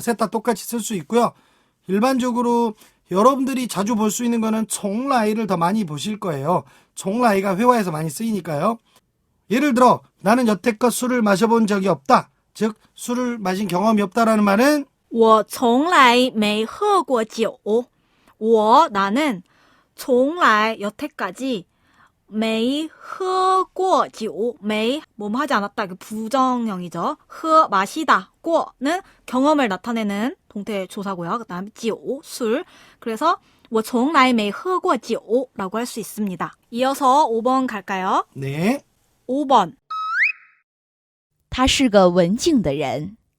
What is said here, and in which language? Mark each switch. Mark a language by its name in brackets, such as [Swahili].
[Korean] 셋 다 똑같이 쓸 수 있고요. 일반적으로 여러분들이 자주 볼 수 있는 거는 从来를 더 많이 보실 거예요. 从来가 회화에서 많이 쓰이니까요. 예를 들어 나는 여태껏 술을 마셔본 적이 없다. 즉 술을 마신 경험이 없다라는 말은 [Chinese] 我从来没喝过酒. [Korean] 我 나는 从来 여태까지 [Chinese] 没喝过酒. [Korean] 没 뭐뭐 하지 않았다. 그 부정형이죠. 喝 마시다. 过는 경험을 나타내는 동태 조사고요. 그다음 酒 술. 그래서 [Chinese] 我从来没喝过酒 [Korean] 라고 할 수 있습니다. 이어서 5번 갈까요? 네. 5번. [Chinese] 他是个文静的人。